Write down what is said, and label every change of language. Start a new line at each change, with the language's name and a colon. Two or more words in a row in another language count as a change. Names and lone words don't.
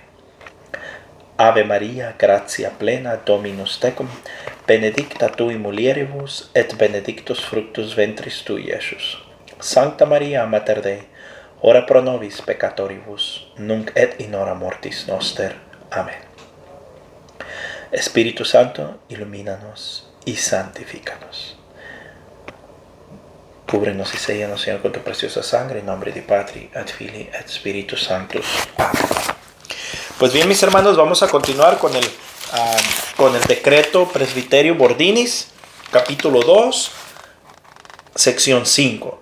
Latin: Ave Maria, gratia plena, Dominus tecum, benedicta tui mulieribus, et benedictus fructus ventris tui, Iesus. Sancta Maria, Mater Dei, ora pro nobis peccatoribus, nunc et in hora mortis noster.
Spanish: Amén. Espíritu Santo, ilumínanos y santifícanos. Cúbrenos y séllanos, Señor, con tu preciosa sangre, en nombre de
Latin: Patri, et Filii, et Spiritus Sanctus.
Spanish: Amén. Pues bien, mis hermanos, vamos a continuar con el decreto Presbiterio Bordinis, capítulo 2, sección 5.